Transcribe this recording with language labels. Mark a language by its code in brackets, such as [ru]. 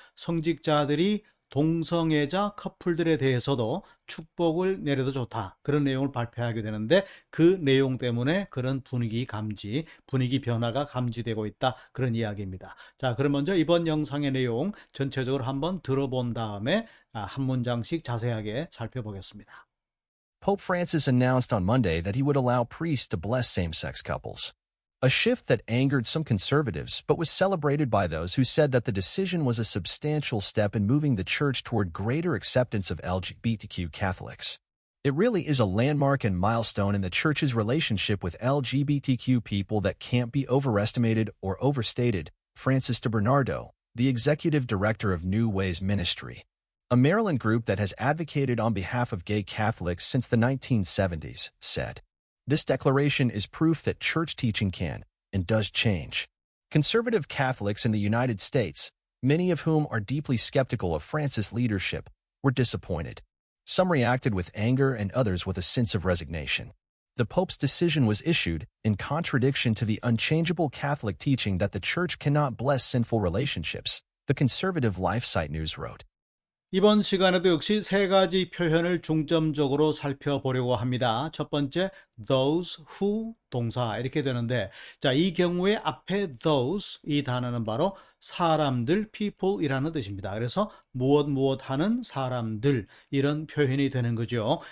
[ko] 성직자들이 동성애자 커플들에 대해서도 축복을 내려도 좋다. 그런 내용을 발표하게 되는데 그 내용 때문에 그런 분위기 변화가 감지되고 있다. 그런 이야기입니다. 자, 그럼 먼저 이번 영상의 내용 전체적으로 한번 들어본 다음에 한 문장씩 자세하게 살펴보겠습니다. [en] Pope Francis announced on Monday that he would allow priests to bless same-sex couples. A shift that angered some conservatives, but was celebrated by those who said that the decision was a substantial step in moving the church toward greater acceptance of LGBTQ Catholics. It really is a landmark and milestone in the church's relationship with LGBTQ people that can't be overestimated or overstated, Francis DeBernardo, the executive director of New Ways Ministry, a Maryland group that has advocated on behalf of gay Catholics since the 1970s, said. This declaration is proof that church teaching can and does change. Conservative Catholics in the United States, many of whom are deeply skeptical of Francis' leadership, were disappointed. Some reacted with anger and others with a sense of resignation. The Pope's decision was issued in contradiction to the unchangeable Catholic teaching that the Church cannot bless sinful relationships, the conservative LifeSite News wrote. [ko] 이번 시간에도 역시 세 가지 표현을 중점적으로 살펴보려고 합니다. 첫 번째, those who 동사 이렇게 되는데, 자, 이 경우에 앞에 those 이 단어는 바로 사람들, people이라는 뜻입니다. 그래서 무엇 하는 사람들 이런 표현이 되는 거죠.